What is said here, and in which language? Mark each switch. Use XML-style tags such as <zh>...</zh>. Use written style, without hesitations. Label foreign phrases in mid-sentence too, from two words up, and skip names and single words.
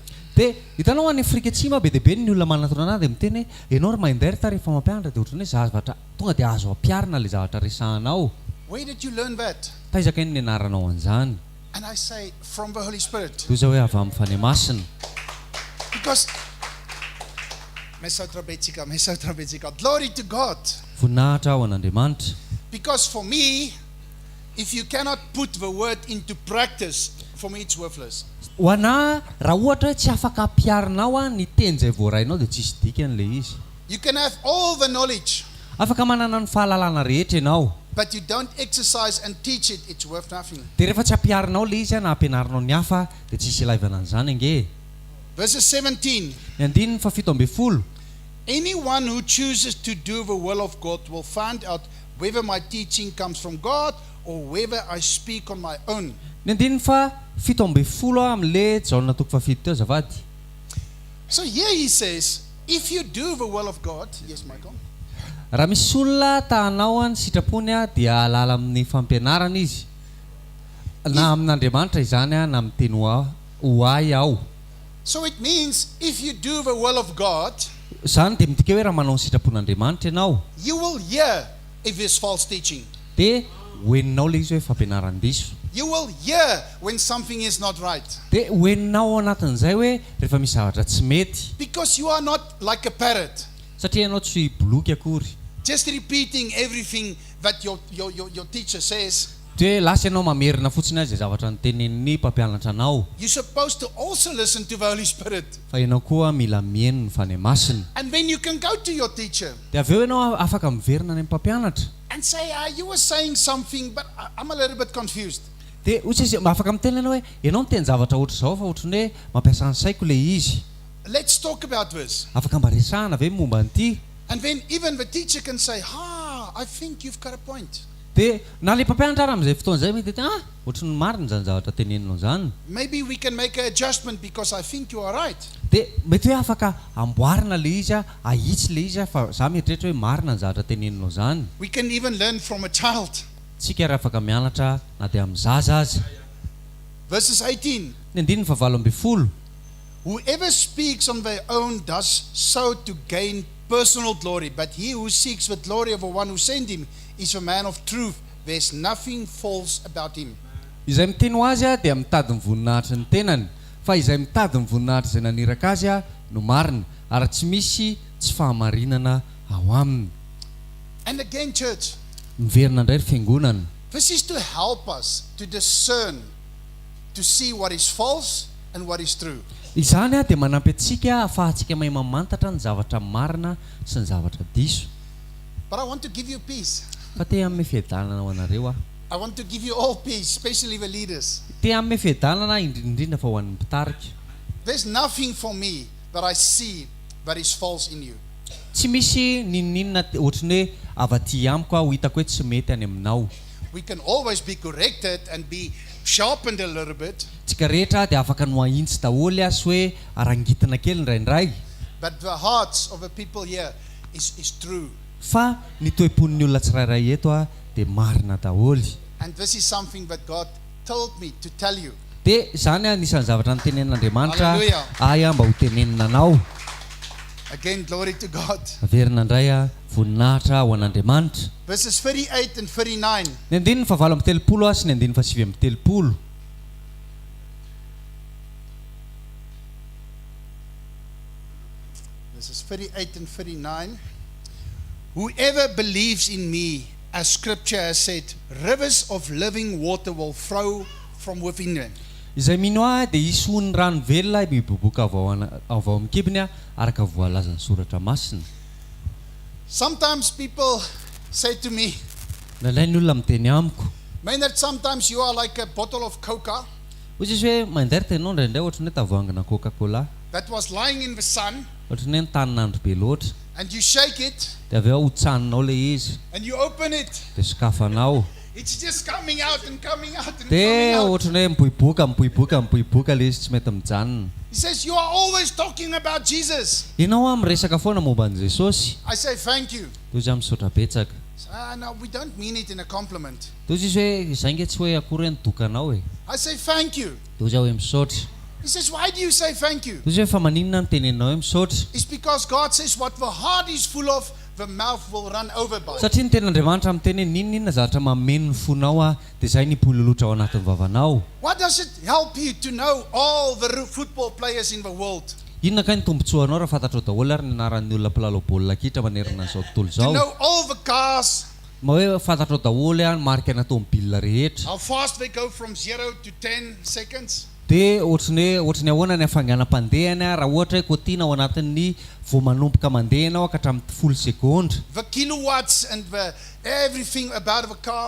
<mg>Dia hitanao any Afrika Atsimo be dia be ny olona manatona anazy dia miteny hoe ianao ry mandeha rehefa mampianatra dia ohatran'ny hoe zavatra tonga dia azo ampiarina ilay zavatra resahanao.</mg> <en>Where did you learn that?</en> <mg>Taizaka iny nianaranao an'izany.</mg> <en>And I say, from the Holy Spirit.</en> <mg>Toy izao hoe avy amin'ny Fanahy Masina.</mg> <en>Because, glory to God.</en> <mg>Voninahitra ao an'Andriamanitra.</mg> <en>Because for me, if you cannot put the word into practice, for me it's worthless.</en> <mg>Ho anahy raha ohatra hoe tsy afaka ampiarinao ny teny izay voarainao dia tsisy dikany ilay izy.</mg> <en>You can have all the knowledge,</en> <mg>Afaka manana ny fahalalana rehetra ianao.</mg> <en>but you don't exercise and teach it, it's worth nothing.</en> <mg>Dia rehefa tsy ampiarinao ilay izy na ampianarinao ny hafa dia tsisy ilaivana an'izany ange.</mg> <en>Verses 17.</en> <mg>Ny andininy 17.</mg> <en>Anyone who chooses to do the will of God will find out whether my teaching comes from God or whether I speak on my own.</en> <mg>Ny andininy 17 amin'ilay Jaona toko 7 teo azafady.</mg> <en>So here he says, if you do the will of God, yes, Michael.</en> <mg>Raha misy olona tahanao ny sitrapony dia alala amin'ny fampianarana izy. Na amin'Andriamanitra izany na amin'ny teny ho ahy aho.</mg> <en>So it means if you do the will of God,</en> <mg>Izany dia midika hoe raha manao ny sitrapon'Andriamanitra ianao</mg> <en>you will hear if there's false teaching.</en> <mg>dia hoeninao ilay izy hoe fampianaran-diso.</mg> <en>You will hear when something is not right.</en> <mg>Dia hoeninao ao anatin'izay hoe rehefa misy zavatra tsy mety.</mg> <en>Because you are not like a parrot,</en> <mg>Satria ianao tsy boloky akory.</mg> <en>just repeating everything that your teacher says.</en> <mg>Dia lasa ianao mamerina fotsiny azy zavatra nytenenin'ny mpampianatra anao.</mg> <en>You're supposed to also listen to the Holy Spirit.</en> <mg>Fa ianao koa mila mihaino ny Fanahy Masina.</mg> <en>And then you can go to your teacher</en> <mg>Dia avy eo ianao afaka miverina ny mpampianatra.</mg> <en>and say, you were saying something, but I'm a little bit confused.</en> <mg>Dia ohatry izy afaka miteny ianao hoe ianao miteny zavatra ohatra izao fa ohatran'ny hoe mampiasa ny saiko ilay izy.</mg> <en>Let's talk about this.</en> <mg>Afaka mba resahana ve momba an'ity.</mg> <en>And then even the teacher can say, I think you've got a point.</en> <mg>Dia nale mpampianatra ary amin'izay fotoana izay mety ohatran'ny marina izany zavatra teneninao izany.</mg> <en>Maybe we can make an adjustment because I think you are right.</en> <mg>Dia mety hoe afaka amboarina le izy ahitsy le izy fa za mieritreritra hoe marina ny zavatra teneninao izany.</mg> <en>We can even learn from a child.</en> <mg>Tsika ary afaka mianatra na dia amin'ny zaza azy.</mg> <en>Verses 18.</en> <mg>Ny andininy fa 18.</mg> <en>Whoever speaks on their own does so to gain personal glory, but he who seeks the glory of the one who sent him is a man of truth. There's nothing false about him.</en> <mg>Izay miteny ho azy dia mitady ny voninahitry ny tenany, fa izay mitady ny voninahitry izay naniraka azy no marina, ary tsy misy tsy fahamarinana ao aminy.</mg> <en>And again, church,</en> <mg>Miverina indray ry fiangonana.</mg> <en>this is to help us to discern, to see what is false and what is true.</en> <mg>Izany dia manampy antsika ahafahantsika mahay mamantatra ny zavatra marina sy ny zavatra diso.</mg> <en>But I want to give you peace.</en> <mg>Fa te amin'ny fiadanana ho anareo</mg> <en>I want to give you all peace, especially the leaders.</en> <mg>Te amin'ny fiadanana indrindra fa ho an'ny mpitarika.</mg> <en>There's nothing for me that I see that is false in you.</en> <mg>Tsy misy ninninona ohatrany hoe avaty amiko ho hitako hoe tsy mety any aminao.</mg> <en>We can always be corrected and be sharpened a little bit,</en> <mg>Tsika rehetra dia afaka no ahintsy daholo sy hoe arangitina kely indraindray.</mg> <en>but the hearts of the people here is true.</en> <mg>Fa ny toe-pon'ny olona tsirairay eto dia marina daholo.</mg> <en>And this is something that God told me to tell you.</en> <mg>Dia izany anisan'ny zavatra nytenenin'Andriamanitra</mg> <en>Hallelujah.</en> <mg>mba ho tenenina anao.</mg> <en>Again, glory to God.</en> <mg>Averina indray voninahitra ho an'Andriamanitra.</mg> <en>Verses 38 and 39.</en> <mg>Ny andininy fa 8:30 sy ny andininy fa 9:30.</mg> <en>Verses 38 and 39. Whoever believes in me, as scripture has said, rivers of living water will flow from within them.</en> <mg>Izay mino dia isoany rano velona miboboka avy ao amin'ny kibony araka voalazan'ny soratra masina.</mg> <en>Sometimes people say to me,</en> <mg>Nalay ny olona miteny amiko.</mg> <en>Maynard, sometimes you are like a bottle of Coca</en> <mg>Ohatry izy hoe mandairita ianao indraindray ohatrany hoe tavoangina Coca-Cola.</mg> <en>that was lying in the sun,</en> <mg>Ohatrany hoe nitanin'andro be loatra.</mg> <en>and you shake it,</en> <mg>Dia avy eo hotsaninao le izy.</mg> <en>and you open it.</en> <mg>Dia sokafanao.</mg> <en>It's just coming out and coming out and coming</en> <mg>Dia</mg> <en>out.</en> <mg>ohatrany hoe mipoipoka le izy tsy mety mijanona.</mg> <en>He says, you are always talking about Jesus.</en> <mg>Ianao miresaka foana momba an' Jesosy.</mg> <en>I say, thank you.</en> <mg>Toy izy misaotra betsaka.</mg> <en>No, we don't mean it in a compliment.</en> <mg>Toy izy hoe izay nge tsy hoe akory ny dokanao e.</mg> <en>I say, thank you.</en> <mg>Toy izy hoe misaotra.</mg> <en>He says, why do you say thank you?</en> <mg>Toy izy hoe fa maninona ny teneninao hoe misaotra.</mg> <en>It's because God says what the heart is full of, the mouth will run over by.</en> <mg>Satria ny ten'Andriamanitra miteny ninona zavatra mameno ny fonao dia izay ny pololotra ao anatin'ny vavanao.</mg> <en>What does it help you to know all the football players in the world?</en> <mg>Inona kay ny tombotsoanao raha fantatrao daholo ary ny anaran'ny olona mpilalao baolina kitra manerana an'izao tontolo</mg> <en>To</en> <mg>izao.</mg> <en>know all the cars,</en> <mg>Ma hoe fantatrao daholo marika na tômôbilina rehetra.</mg> <en>how fast they go from 0 to 10 seconds.</en> <mg>Dia ohatrany ahoana ny hafanganam-pandehany raha ohatra hoe kotiana ao anatin'ny vao manomboka mandeha ianao ka hatramin'ny 10 sekondra.</mg> <en>The kilowatts and the everything about the car.</en>